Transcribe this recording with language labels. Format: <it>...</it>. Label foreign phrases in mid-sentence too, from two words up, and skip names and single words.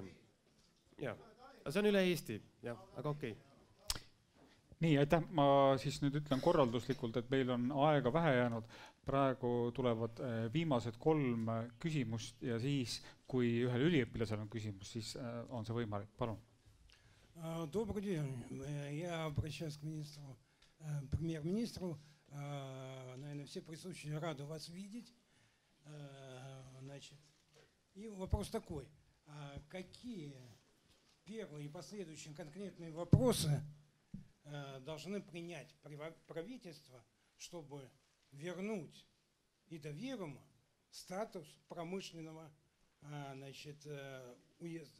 <et>Jaa, see on üle Eesti, jah, aga okei. Nii, aitäh. Ma siis nüüd ütlen korralduslikult, et meil on aega vähe jäänud. Praegu tulevad viimased 3 küsimust ja siis, kui ühel üliõpilasel on küsimus, siis on see võimalik. Palun.</et> <ru>Добрый день. Я обращаюсь к премьер-министру. Наверное, все присутствующие рады вас видеть. И вопрос такой. Какие первые и последующие конкретные вопросы должны принять правительство, чтобы вернуть Ida-Virumaa статус промышленного уезда?</ru>